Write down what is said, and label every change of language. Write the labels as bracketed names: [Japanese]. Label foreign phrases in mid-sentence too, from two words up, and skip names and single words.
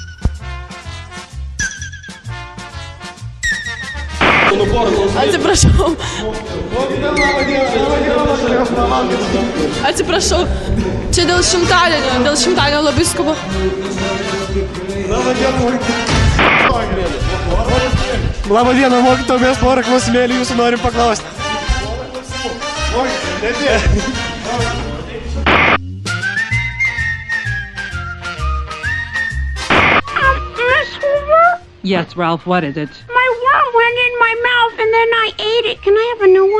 [Lithuanian] Atsiprašau, čia dėl šimtadienio labai skubu. Labą dieną, mokytoja, mes porą klausimėlį jūsų norim paklausti. [English] Miss Hoover? Yes, Ralph, what is it? My worm went in my mouth and then I ate it. Can I have a new one?